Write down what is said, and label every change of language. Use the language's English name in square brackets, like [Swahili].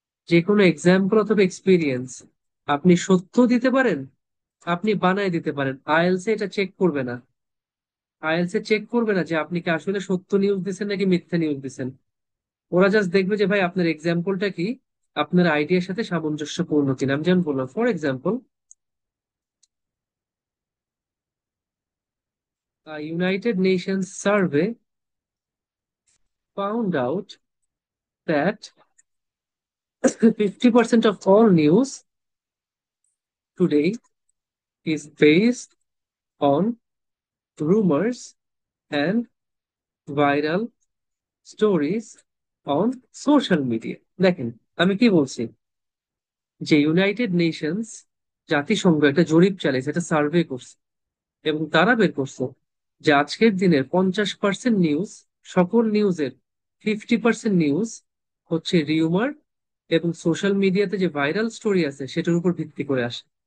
[Bangla] যে কোনো এক্সাম্পল অথবা এক্সপিরিয়েন্স আপনি সত্য দিতে পারেন, আপনি বানায় দিতে পারেন। আইএলসে এটা চেক করবে না, আইএলসে চেক করবে না যে আপনি কি আসলে সত্য নিউজ দিচ্ছেন নাকি মিথ্যা নিউজ দিচ্ছেন। ওরা জাস্ট দেখবে যে ভাই আপনার এক্সাম্পলটা কি, আপনার আইডিয়ার সাথে সামঞ্জস্যপূর্ণ কিনা। আমি যেমন বললাম, [English] For example, United Nations survey found out that 50% of all news today is based on rumors and viral stories on social media. [Bangla] দেখেন, আমি কি বলছি, যে ইউনাইটেড নেশনস, জাতিসংঘ একটা জরিপ চালিয়েছে, একটা সার্ভে করছে, এবং তারা বের করছে যে আজকের দিনের 50% নিউজ, সকল নিউজের 50% নিউজ হচ্ছে রিউমার এবং সোশ্যাল মিডিয়াতে যে ভাইরাল স্টোরি আছে সেটার উপর ভিত্তি করে আসে।